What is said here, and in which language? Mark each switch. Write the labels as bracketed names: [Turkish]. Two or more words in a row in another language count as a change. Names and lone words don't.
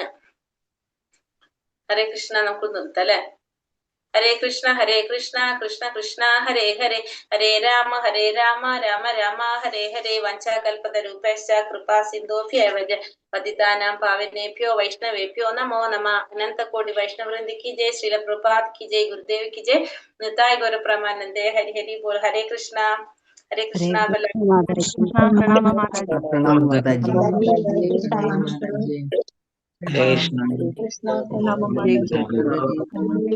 [Malayalam] ഹരേ കൃഷ്ണ. നമുക്ക് നിർത്താം അല്ലെ? ഹരേ കൃഷ്ണ കൃഷ്ണ കൃഷ്ണ ഹരേ ഹരേ, ഹരേ രാമ രാമ രാമ ഹരേ ഹരേ. [Sanskrit] വഞ്ചാകൽപതരൂപേശ്ച കൃപാ സിന്ധോഭ്യവ പതിതാനാം പാവനേഭ്യോ വൈഷ്ണവേഭ്യോ നമോ നമഃ. अनन्तकोटि वैष्णववृन्द [Hindi] की जय, श्रील प्रभुपाद की जय, गुरुदेव की जय, [Bangla] নিতায় গৌর প্রমানন্দে. হরি হরি বোল. [Hindi] हरे कृष्णा [Malayalam] പ്രണാമ മാതാജി. പ്രണാമം മാതാജി. കൃഷ്ണ. പ്രണാമ മാതാജി.